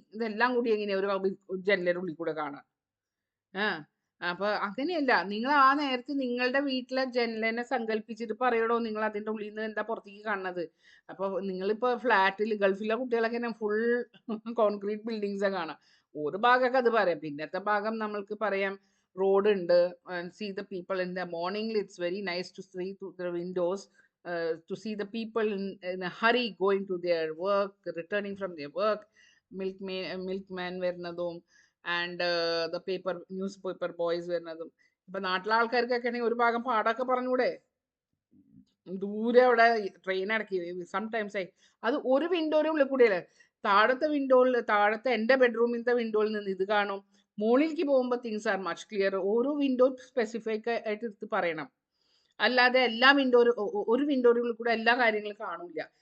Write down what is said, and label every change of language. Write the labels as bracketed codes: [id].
[ml] ഇതെല്ലാം കൂടി എങ്ങനെയാ ഒരു ജനലിൻ്റെ ഉള്ളിൽ കൂടെ കാണാം. അപ്പൊ അങ്ങനെയല്ല, നിങ്ങൾ ആ നേരത്തെ നിങ്ങളുടെ വീട്ടിലെ ജനലിനെ സങ്കല്പിച്ചിട്ട് പറയണോ നിങ്ങൾ അതിൻ്റെ ഉള്ളിൽ നിന്ന് എന്താ പുറത്തേക്ക് കാണുന്നത്. അപ്പൊ നിങ്ങളിപ്പോ ഫ്ലാറ്റിൽ, ഗൾഫിലെ കുട്ടികളൊക്കെ ഫുൾ കോൺക്രീറ്റ് ബിൽഡിങ്സ് കാണാം. ഒരു ഭാഗമൊക്കെ അത് പറയാം, പിന്നത്തെ ഭാഗം നമ്മൾക്ക് പറയാം റോഡ് ഉണ്ട്. [en] See the people in the morning. It's very nice to see through the windows, to see the people in a hurry going to their work, returning from their work, milkman വരുന്നതും and the newspaper boys വരുന്നതും. [ml] ഇപ്പൊ നാട്ടിലെ ആൾക്കാർക്കൊക്കെ ആണെങ്കിൽ ഒരു ഭാഗം പാടൊക്കെ പറഞ്ഞൂടെ, ദൂരെ അവിടെ ട്രെയിൻ ഇറക്കി സംടൈംസ് ആയി. അത് ഒരു വിൻഡോയുടെ ഉള്ളിൽ കൂടിയല്ലേ. താഴത്തെ എൻ്റെ ബെഡ്റൂമിൻ്റെ വിൻഡോയിൽ നിന്ന് ഇത് കാണും. മുകളിലേക്ക് പോകുമ്പോൾ [en] Things are much clear. [ml] ഓരോ വിൻഡോ സ്പെസിഫിക് ആയിട്ട് എടുത്ത് പറയണം, അല്ലാതെ എല്ലാ ഒരു വിൻഡോയുടെ ഉള്ളിൽ കൂടെ എല്ലാ കാര്യങ്ങളും കാണൂല.